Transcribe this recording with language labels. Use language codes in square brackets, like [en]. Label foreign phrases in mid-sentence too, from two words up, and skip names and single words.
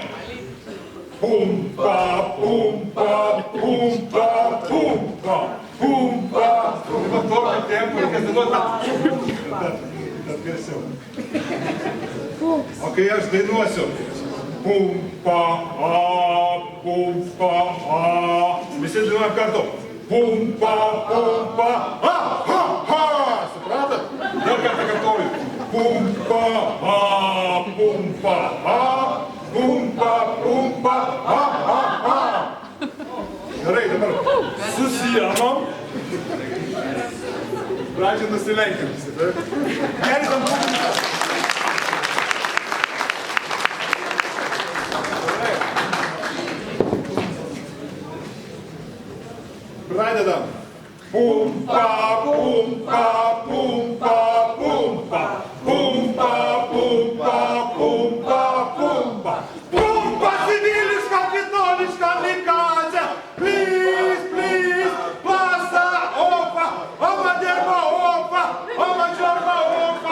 [lt] Pumpa, pumpa, pumpa, pumpa, pumpa. Dabar tokio tempo reikės dainuoti. Bet garsiau. O kai aš dainuosiu. Pumpa, pumpa, visi dainuojam kartu. Pumpa, pumpa, supratat? Dar kartą kartuoju. Pumpa, pumpa, pumpa, pumpa, Gerai, dabar susijamom. Pradžią nusilenkim visi, taip? Gelbėm publiką. Pradedam. Pumpa, pumpa, pumpa, pumpa, pumpa, pumpa, pumpa, pumpa. Pumpa civilis, kapitoliška mikazė. [en] Please, please, pasa, opa, oma derba, opa, oma džorba, opa.